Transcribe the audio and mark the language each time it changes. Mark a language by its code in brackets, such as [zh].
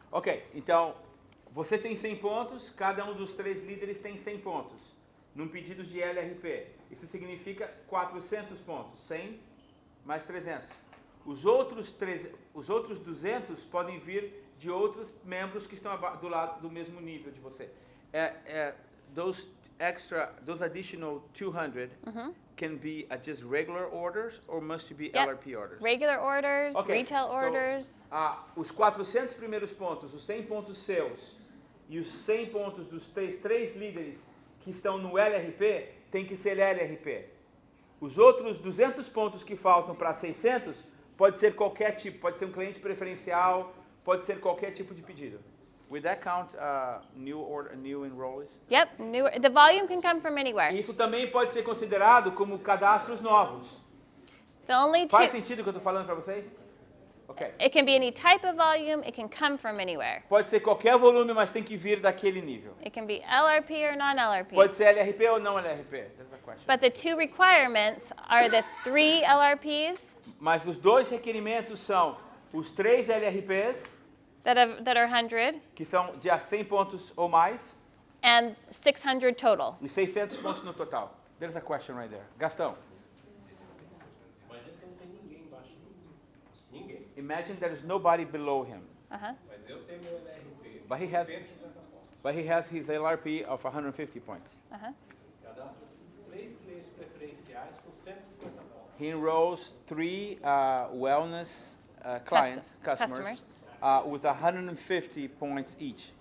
[pt] Ok, então, você tem 100 pontos, cada um dos 3 líderes tem 100 pontos, num pedido de LRP. Isso significa 400 pontos, 100 mais 300. Os outros 200 podem vir de outros membros que estão do lado do mesmo nível de você. [en] Those additional 200 can be just regular orders or must be Yep. LRP orders? Regular orders, Ok, retail [pt] então, [en] orders. [pt] os 400 primeiros pontos, os 100 pontos seus e os 100 pontos dos 3 líderes que estão no LRP, tem que ser LRP. Os outros 200 pontos que faltam para 600, pode ser qualquer tipo, pode ser um cliente preferencial, pode ser qualquer tipo de pedido. [en] Would that count new enrollees? Yep, the volume can come from anywhere. [pt] Isso também pode ser considerado como cadastros novos. [en] The only [pt] Faz [en] two, [pt] sentido o que eu estou falando para vocês? Ok. [en] It can be any type of volume. It can come from anywhere. [pt] Pode ser qualquer volume, mas tem que vir daquele nível. [en] It can be LRP or non-LRP. [pt] Pode ser LRP ou não LRP. [en] That's the question. But the two requirements are the 3 LRPs [pt] Mas os dois requerimentos são os 3 LRPs, [en] that are 100 [pt] que são de a 100 pontos ou mais, [en] and 600 total. [pt] e 600 pontos no total. [en] There's a question right there. Gastão. [pt] Imagina que não tem ninguém embaixo de mim. Ninguém. [en] Imagine there is nobody below him. Uh-huh. [pt] Mas eu tenho meu LRP. [en] But he has- [pt] 150 pontos. [en] But he has his LRP of 150 points. Uh-huh. [pt] Cadastro 3 clientes preferenciais com 150 pontos. [en] He enrolls 3 wellness clients, customers, with 150 points each.